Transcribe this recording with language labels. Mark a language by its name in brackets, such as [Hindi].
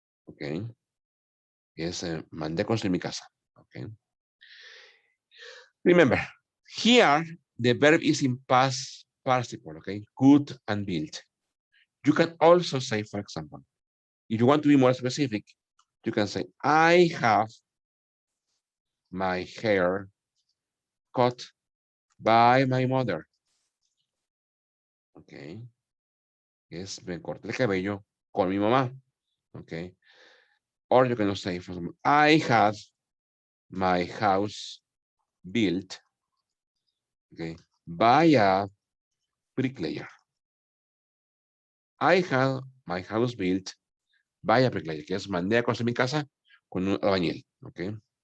[English] Okay, [Spanish] es mandé a construir mi casa. [English] Okay, remember here the verb is in past participle. Okay, could and built. You can also say, for example, if you want to be more specific, you can say I have my hair cut by my mother. [Spanish] Okay, es me corté el cabello con mi mamá. [English] Okay, or you can say, for example, I had my house built, okay, by a bricklayer. I had my house built by a bricklayer, [Spanish] que es mandé a construir mi casa con un albañil, [English] okay.